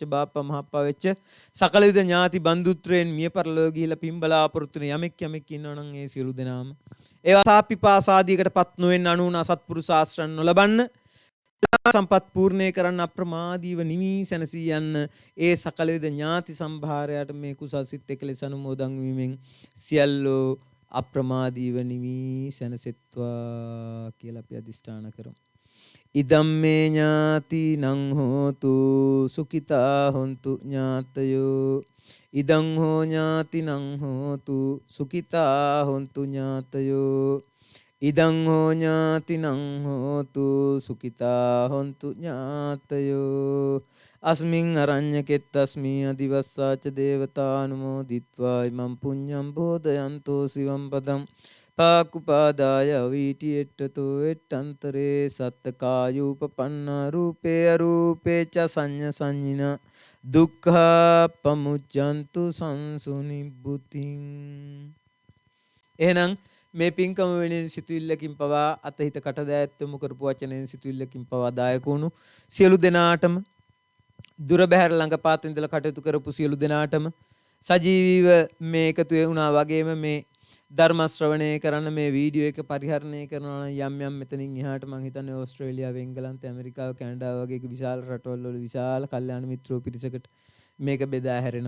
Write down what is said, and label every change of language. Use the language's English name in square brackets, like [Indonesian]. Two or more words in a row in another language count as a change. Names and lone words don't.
[Sinhala] බාප්පා මහප්පා වෙච්ච සකල විද ඥාති බන්දුත්‍රයෙන් මිය පරලෝ ගිහිලා පින් බලාපොරොත්තු වෙන යමෙක් ඉන්නවනම් ඒ සියලු දෙනාම ඒවා සාපිපාසාදීකට නොවෙන්න අනුන අසත්පුරුෂ ආශ්‍රයන් නොලබන්න, සම්පත් පූර්ණේ කරන්න, අප්‍රමාදීව නිවී සැනසී යන්න ඒ සකල විද ඥාති සම්භාරයට මේ කුසල් සිත් එකලෙස අනුමෝදන් වීමෙන් සියල්ලෝ අප්‍රමාදීව නිවී සැනසෙත්වා කියලා අපි අදිෂ්ඨාන කරමු. [Pali] ඉදම්මේ ඥාති නං හෝතු සුඛිතා හොන්තු ඥාතයෝ ඉදං හෝ ඥාති නං හෝතු සුඛිතා හොන්තු ඥාතයෝ ඉදං හෝ ඥාති නං හෝතු සුඛිතා හොන්තු ඥාතයෝ අස්මින් අරඤ්ඤකෙත්තස්මී අදිවස්සාච දේවතානුමෝදිත්වා ඉමං පුඤ්ඤං බෝධයන්තෝ සිවම් පදං පාකුපාදාය වීටියෙට්ටතෝ එට්ටන්තරේ සත්තකායූපපන්න රූපේ අරූපේ ච සංඤ සංඤින දුක්ඛ පමුච්ඡන්තු සංසුනිබ්බුතින්. [Sinhala] එහෙනම් මේ පින්කම වෙනින් සිතුවිල්ලකින් පවා අතහිත කටදෑත් යොමු කරපු වචනෙන් සිතුවිල්ලකින් පවා දායක වුණු සියලු දෙනාටම දුර බැහැර ළඟපාත ඉඳලා කටයුතු කරපු සියලු දෙනාටම සජීවීව මේ එකතු වුණා වගේම මේ ධර්ම ශ්‍රවණය කරන මේ වීඩියෝ එක පරිහරණය කරනවා යම් යම් මෙතනින් එහාට මම හිතන්නේ ඕස්ට්‍රේලියාව එංගලන්තය ඇමරිකාව කැනඩාව වගේ විශාල රටවල් වල විශාල කල්යාණ මිත්‍රෝ පිරිසකට මේක බෙදා හැරෙනවා.